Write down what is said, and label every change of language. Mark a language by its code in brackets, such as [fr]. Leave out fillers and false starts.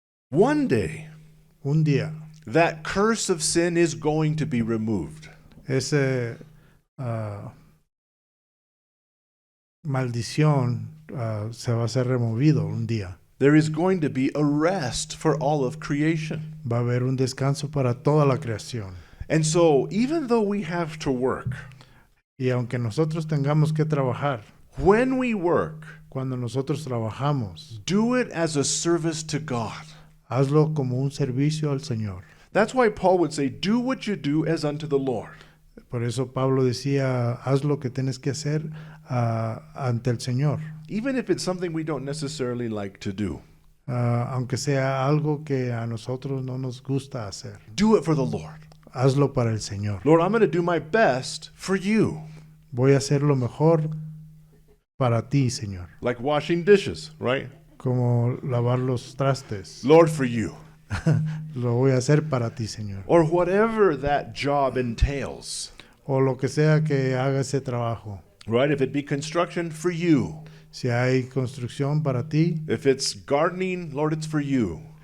[en] One day, [es] Un día, [en] that curse of sin is going to be removed. [es] esa maldición se va a ser removido un día. [en] There is going to be a rest for all of creation. [es] Va a haber un descanso para toda la creación. [en] And so, even though we have to work, [es] Y aunque nosotros tengamos que trabajar, [en] when we work, [es] cuando nosotros trabajamos, [en] do it as a service to God. [es] hazlo como un servicio al Señor. [en] That's why Paul would say, do what you do as unto the Lord. [es] Por eso Pablo decía, haz lo que tienes que hacer ante el Señor. [en] Even if it's something we don't necessarily like to do. [es] Aunque sea algo que a nosotros no nos gusta hacer. [en] Do it for the Lord. [es] Hazlo para el Señor. [en] Lord, I'm going to do my best for you. [es] Voy a hacer lo mejor para ti, Señor. [en] Like washing dishes, right? [es] Como lavar los trastes. [en] Lord, for you. [es] Lo voy a hacer para ti, Señor. [en] Or whatever that job entails, [es] O lo que sea que haga ese trabajo. [en] right? If it be construction, for you. [es] Si hay construcción para ti, [en] If it's gardening, Lord, it's for you.